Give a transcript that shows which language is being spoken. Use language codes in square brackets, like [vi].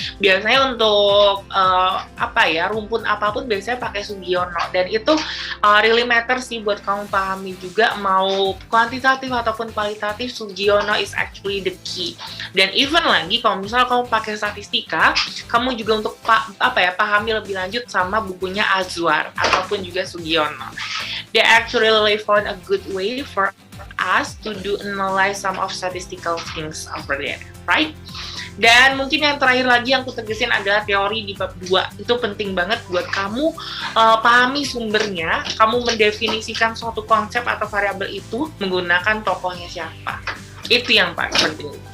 [id] Biasanya untuk rumpun apapun biasanya pakai Sugiono, dan itu [en] really matter [id] sih buat kamu pahami juga, mau kuantitatif ataupun kualitatif, [en] Sugiono is actually the key. [id] Dan even lagi kalau misalnya kamu pakai statistika, kamu juga untuk pahami lebih lanjut sama bukunya Azwar ataupun juga Sugiono. [en] They actually found a good way for us to do analyze some of statistical things over there, right? [id] Dan mungkin yang terakhir lagi yang aku tegesin adalah teori di bab 2. Itu penting banget buat kamu pahami sumbernya, kamu mendefinisikan suatu konsep atau variabel itu menggunakan tokohnya siapa. Itu yang paling penting.